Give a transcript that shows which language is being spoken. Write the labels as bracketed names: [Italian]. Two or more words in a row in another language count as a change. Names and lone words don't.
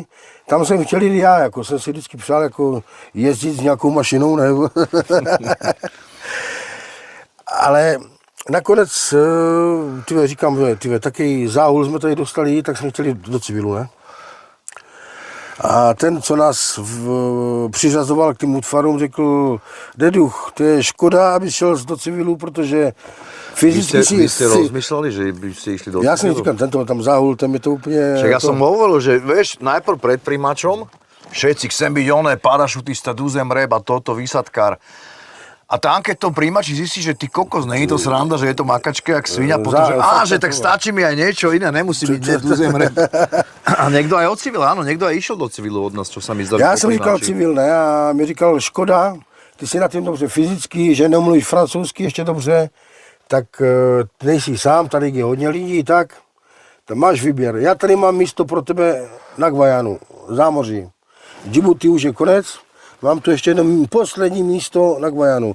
[Czech] Tam jsem chtěl jít já, jako jsem si vždycky přál jako jezdit s nějakou mašinou, nebo ale nakonec, říkám, taky záhul jsme tady dostali, tak jsme chtěli do civilu, ne? A ten, co nás přiřazoval k těm útvarům, řekl, Deduch, to je škoda, aby šel do civilu, protože fyzicky si... [Slovak] Vy ste rozmýšľali, že by ste išli do civilu? Ja som říkal, tento tam záhul, tam je to úplne... Však ja som hovoril, že vieš, najprv pred príjmačom, všetci chcem byť oné, parašutista, Duzem Rep a toto, výsadkár. A tam, keď to príjmači zistí, že ty kokos, není to sranda, že je to makačka jak svinia, potom, že tak stačí mi aj niečo iné, nemusí byť Duzem Rep. A niekto aj od civila, áno, niekto aj išiel do civilu od nás, čo sa mi zdá. [Czech] Já jsem říkal civil, ne, a mi říkal, škoda, ty jsi na tím dobře fyzicky, že nemluvíš francouzsky ještě dobře, tak nejsi sám, tady je hodně lidí, tak máš výběr. Já tady mám místo pro tebe na Guajanu, zámoří. Djibouti už je konec, mám tu ještě jedno poslední místo na Guajanu.